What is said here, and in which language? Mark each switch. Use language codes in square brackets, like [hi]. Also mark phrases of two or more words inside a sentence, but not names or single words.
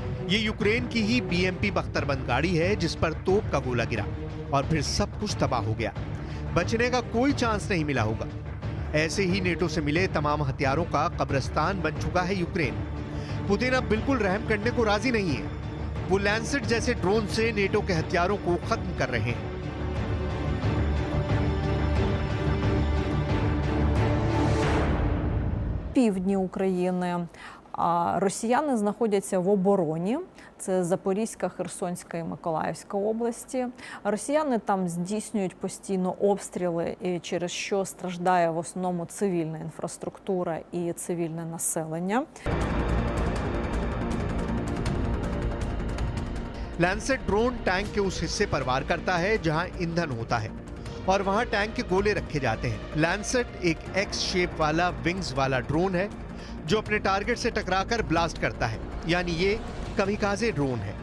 [hi] ये यूक्रेन की ही BMP बख्तरबंद गाड़ी है जिस पर तोप का गोला गिरा और फिर सब कुछ तबाह हो गया। बचने का कोई चांस नहीं मिला होगा। ऐसे ही नेटो से मिले तमाम हथियारों का कब्रिस्तान बन चुका है यूक्रेन। पुतिन अब बिल्कुल रहम करने को राजी नहीं है। वो लैंसेट जैसे ड्रोन से नेटो के हथियारों को खत्म कर रहे हैं। [uk] Півдні України. А росіяни знаходяться в обороні. Це Запорізька, Херсонська і Миколаївська області. Росіяни там здійснюють постійно обстріли, через що страждає в основному цивільна інфраструктура і цивільне населення. [hi] लैंसेट ड्रोन टैंक के उस हिस्से पर वार करता है जहां ईंधन होता है और वहां टैंक के गोले रखे जाते हैं। लैंसेट एक [en] X shape [hi] वाला विंग्स वाला ड्रोन है जो अपने टारगेट से टकराकर ब्लास्ट करता है, यानी ये [en] kamikaze drone [hi] है।